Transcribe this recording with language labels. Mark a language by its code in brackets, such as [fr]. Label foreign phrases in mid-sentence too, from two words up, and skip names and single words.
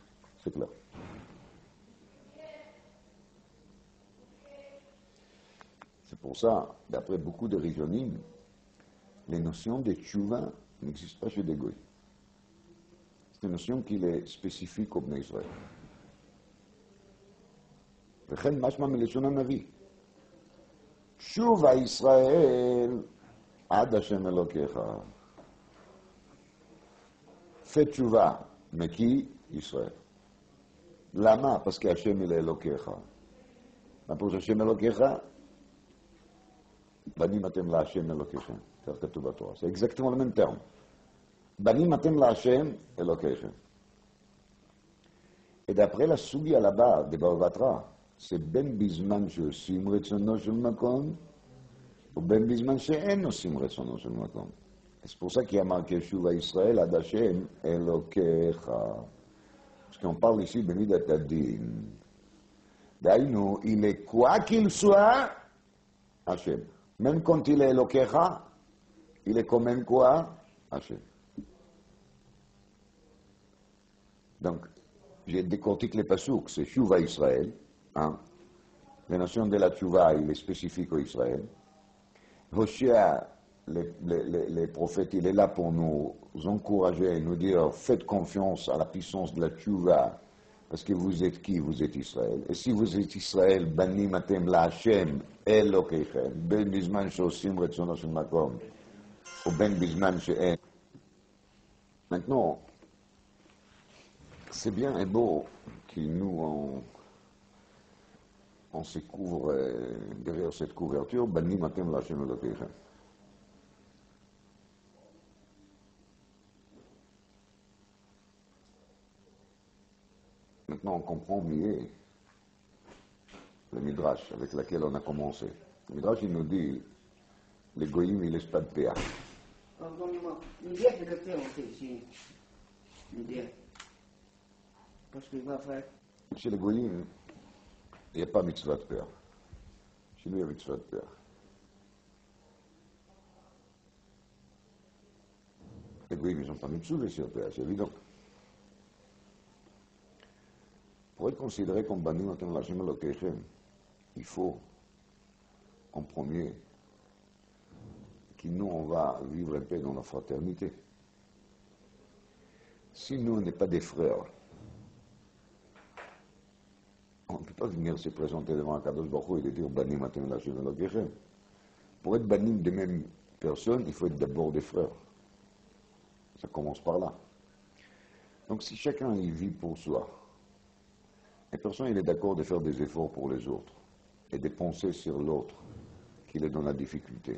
[fr] C'est clair. C'est pour ça, d'après beaucoup de Rishonim, les notions de tchouva n'existent pas chez des goïs. C'est une notion qui est spécifique au Bnei Israël. [he] וכן משמע מלשון הנביא. שובה ישראל עד השם אלוקיך. [fr] Fais tchouva, mais qui? Israël. Lama, parce qu'Hachem il est Elokecha. [he] Pour השם אלוקיך, בנים אתם להשם אלוקיך. [fr] C'est exactement le même terme. [he] בנים אתם להשם אלוקיך. [fr] Et d'après la Sugia là-bas, de Bavatra, c'est [he] בין בזמן שעושים רצונו של מקום, [fr] ou [he] בין בזמן שאין עושים רצונו של מקום. [fr] C'est pour ça qu'il y a marqué [he] שובה ישראל עד השם אלוקיך. [fr] Parce qu'on parle ici de [he] מידת הדין. [fr] D'ailleurs, il est quoi qu'il soit, Hashem. Même quand il est Elokecha, il est quand même quoi? Hashem. Donc, j'ai décortiqué les pasouks, c'est Tchouva Israël. Hein. La notion de la Tchouva, il est spécifique au Israël. Hoshea, les prophètes, il est là pour nous encourager et nous dire faites confiance à la puissance de la Tchouva, parce que vous êtes qui? Vous êtes Israël. Et si vous êtes Israël, [he] בנים אתם להשם אלוקיכם, בין בזמן שעושים רצונו של מקום, ou בין בזמן שאין. [fr] Maintenant, c'est bien et beau qu'il nous on se couvre derrière cette couverture, [he] בנים אתם להשם אלוקיכם. [fr] Maintenant, on comprend mieux le Midrash avec lequel on a commencé. Le Midrash, il nous dit, les goïms, ils laissent pas de PA. Pardonnez-moi, une bière de thé, on fait ici. Une bière. Parce qu'il va faire. Chez les goïms, il n'y a pas mitzvah de PA. Chez nous, il y a mitzvah de PA. Les goïms, ils n'ont pas mitzvah sur PA, c'est évident. Pour être considéré comme [he] בנים אתם להשם אלוקיכם, [fr] il faut, en premier, que nous, on va vivre un peu dans la fraternité. Si nous, on n'est pas des frères, on ne peut pas venir se présenter devant un [he] קדוש ברוך הוא [fr] et dire [he] בנים אתם להשם אלוקיכם. [fr] Pour être banim des mêmes personnes, il faut être d'abord des frères. Ça commence par là. Donc si chacun y vit pour soi, et personne il est d'accord de faire des efforts pour les autres et de penser sur l'autre qu'il est dans la difficulté.